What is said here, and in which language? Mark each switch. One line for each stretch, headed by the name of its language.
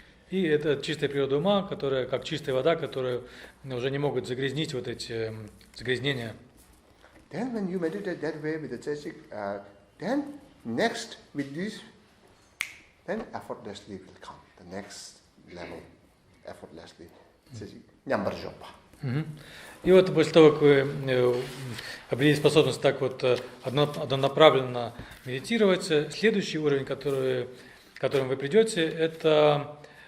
Russian: И это чистая природа ума, которая, как чистая вода, которую уже не могут загрязнить вот эти загрязнения.
English: Then when you meditate that way with the Chechik, then next with this, then effortlessly will come. The next level, effortlessly.
Tibetan: Nyambarjopa.
Russian: И вот после того, как вы обрели способность так вот однонаправленно медитировать, следующий уровень, к которому вы придете, это